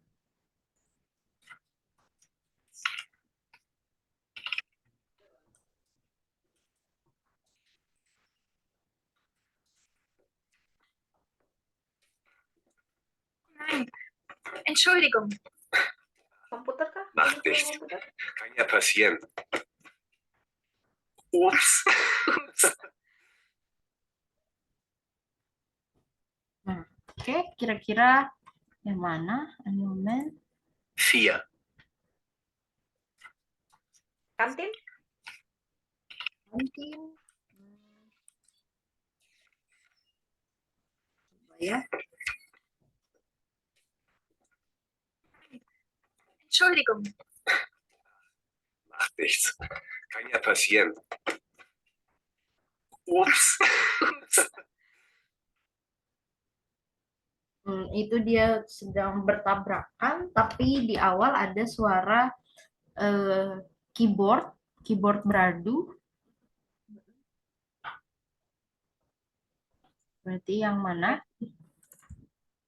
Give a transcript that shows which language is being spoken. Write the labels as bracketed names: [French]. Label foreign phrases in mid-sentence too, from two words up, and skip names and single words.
[German] Entschuldigung. [Indonesian] Komputer kah? [German] Macht [Indonesian] Komputer, [German] nichts. [Indonesian] komputer. [German] Kann ja passieren. Ups. [Indonesian] nah, oke, kira-kira yang mana? Momen 4. Kantin. kantin. Coba ya. [German] Entschuldigung. Macht nichts. Kann ja passieren. Ups. [Indonesian] Itu dia sedang bertabrakan, tapi di awal ada suara keyboard, keyboard beradu. Berarti yang mana?